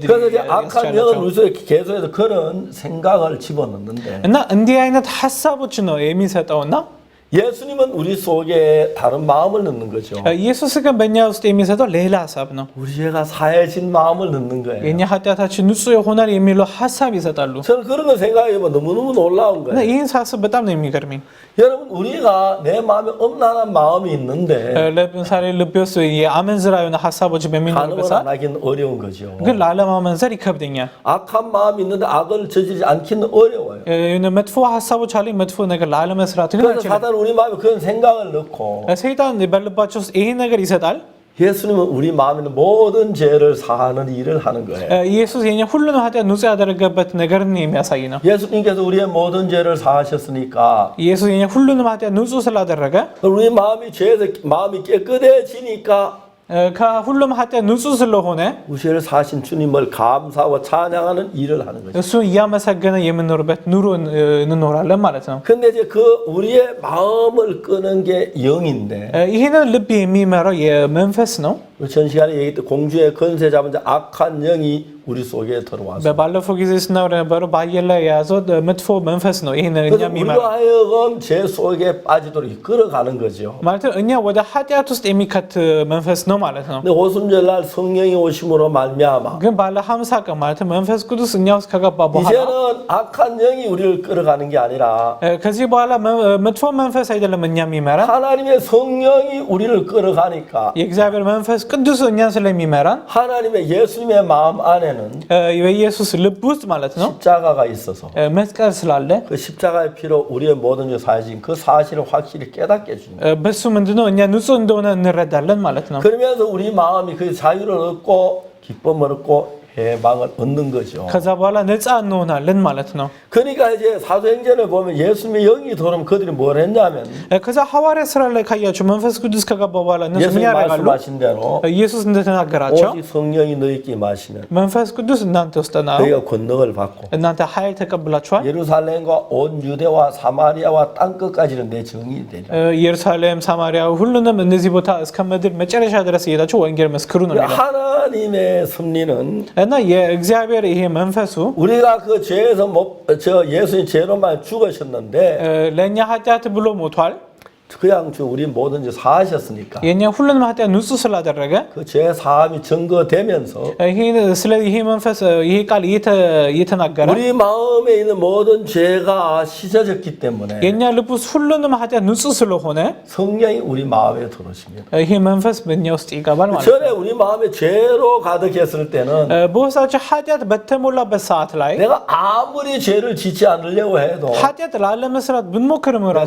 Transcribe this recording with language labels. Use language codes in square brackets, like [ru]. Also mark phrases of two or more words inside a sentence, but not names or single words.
[ko] 그래서 이제 악한 영을 [am] ያስቻላቸው። [ko] 우리 속에 계속해서 그런 생각을 집어넣는데 [am] እና እንዲህ አይነት ሀሳቦች ነው የሚሰጠውና [ko] 예수님은 우리 속에 다른 마음을 넣는 거죠. [am] ኢየሱስ ግን በእኛ ውስጥ የሚሰጠው ሌላ ሀሳብ ነው። [ko] 우리 죄가 사해진 마음을 넣는 거예요. [am] የእኛ ኃጢአታችን ንጹህ ይሆናል የሚለው ሀሳብ ይሰጣሉ። [ko] 저는 그런 거 생각해보면 너무너무 놀라운 [am] እና [ko] 거예요. [am] ይህን ሳስብ በጣም ነው የሚገርመኝ። [ko] 여러분 우리가 내 마음에 엄란한 마음이 있는데 [am] ለምሳሌ ልቤ ውስጥ የአመንዝራ የሆነ ሀሳቦች በሚኖሩበት [ko] 간음을 [am] ሰዓት [ko] 안 하기는 어려운 거죠. [am] ግን ላለማመንዘር ይከብደኛል። [ko] 악한 마음이 있는데 악을 저지르지 않기는 어려워요. [am] የሆነ መጥፎ ሀሳቦች አለኝ፣ መጥፎ ነገር ላለመስራት ግን [ko] 그래서 [am] አልችልም። [ko] 사단은 우리 마음에 그런 생각을 넣고 [am] ሰይጣን በልባቸው ውስጥ ይሄን ነገር ይሰጣል። [ko] 예수님은 우리 마음에 있는 모든 죄를 사하는 일을 하는 거예요. [am] ኢየሱስ የኛ ሁሉንም ኃጢአት ንጹህ ያደረገበት ነገርን የሚያሳይ ነው። [ko] 예수님께서 우리의 모든 죄를 사하셨으니까 [am] ኢየሱስ የኛ ሁሉንም ኃጢአት ንጹህ ስላደረገ [ko] 우리 마음이 죄에서 마음이 깨끗해지니까 [am] ከሁሉም ኃጢአት ንጹህ ስለሆነ [ko] 우리 죄를 사신 주님을 감사하고 찬양하는 일을 하는 거죠. [am] እሱን እያመሰገነ የምንኖርበት ኑሮ እንኖራለን ማለት ነው። [ko] 근데 이제 그 우리의 마음을 끄는 게 영인데 [am] ይህንን ልብ የሚመራው የመንፈስ ነው። [ko] 전 시간에 얘기했던 공주의 건세 잡은 자 악한 영이 우리 속에 들어와서 [am] ባለፈው ጊዜ ስናወራ የነበረው በአየር ላይ የያዘው መጥፎ መንፈስ ነው። ይህንን እኛ [ko] 그래서 [am] የሚመራ [ko] 우리로 하여금 죄 속에 빠지도록 이끌어가는 거죠. [am] ማለት እኛ ወደ ኃጢአት ውስጥ የሚከት መንፈስ ነው ማለት ነው። [ko] 근데 오순절날 성령이 오심으로 말미암아 [am] ግን ባለ 50 ቀን ማለት መንፈስ ቅዱስ እኛ ውስጥ ከገባ በኋላ [ko] 이제는 악한 영이 우리를 끌어가는 게 아니라 [am] ከዚህ በኋላ መጥፎ መንፈስ አይደለም እኛ የሚመራ [ko] 하나님의 성령이 우리를 끌어가니까 [am] የእግዚአብሔር መንፈስ ቅዱስ እኛን ስለሚመራን [ko] 하나님의 예수님의 마음 안에는 [am] በኢየሱስ ልብ ውስጥ ማለት ነው [ko] 십자가가 있어서 [am] መስቀል ስላለ [ko] 그 십자가의 피로 우리의 모든 죄 사해진 그 사실을 확실히 깨닫게 해줍니다. [am] በሱ ምንድነው እኛ ንጹህ እንደሆነ እንረዳለን ማለት ነው። [ko] 그러면서 우리 마음이 그 자유를 얻고 기쁨을 얻고 해방을 얻는 거죠. [am] ከዛ በኋላ ነፃ እንሆናለን ማለት ነው። [ko] 그러니까 이제 사도행전을 보면 예수님의 영이 들어오면 그들이 뭘 했냐면 [am] ከዛ ሐዋርያ ስራ ላይ ካያችሁ መንፈስ ቅዱስ ከገባ በኋላ እነሱ ምን [ko] 예수님 [am] ያደርጋሉ? [ko] 말씀하신 대로 [am] ኢየሱስ እንደተናገራቸው [ko] 오직 성령이 너희께 임하시면 [am] መንፈስ ቅዱስ እናንተ ውስጥ ነው፣ [ko] 너희가 권능을 받고 [am] እናንተ ኃይል ተቀብላችኋል፣ [ko] 예루살렘과 온 유대와 사마리아와 땅 끝까지는 내 증인이 되리라. [am] ኢየሩሳሌም፣ ሳማሪያ ሁሉንም እነዚህ ቦታ እስከ ምድር መጨረሻ ድረስ እየሄዳችሁ ወንጌል መስክሩ ነው የሚለው [ko] 하나님의 섭리는 [am] እና የእግዚአብሔር ይሄ መንፈሱ [ko] 우리가 그 죄에서 저 예수님 죄로만 죽으셨는데 [am] ለእኛ ኃጢአት ብሎ ሞቷል። [ko] 그냥 우리 모든 죄 사하셨으니까 [am] የእኛ ሁሉንም ኃጢአት ንጹህ ስላደረገ [ko] 그 죄 사함이 증거되면서 [am] ስለዚህ ይሄ መንፈስ ይሄ ቃል እየተናገረ [ko] 우리 마음에 있는 모든 죄가 씻어졌기 때문에 [am] የእኛ ልብ ውስጥ ሁሉንም ኃጢአት ንጹህ ስለሆነ [ko] 성령이 우리 마음에 들어오십니다. [am] ይሄ መንፈስ በእኛ ውስጥ ይገባል ማለት ነው። [ko] 전에 우리 마음에 죄로 가득했을 때는 [am] በውስጣቸው ኃጢአት በተሞላበት ሰዓት ላይ [ko] 내가 아무리 죄를 짓지 않으려고 해도 [am] ኃጢአት ላለመስራት ብንሞክርም ራሱ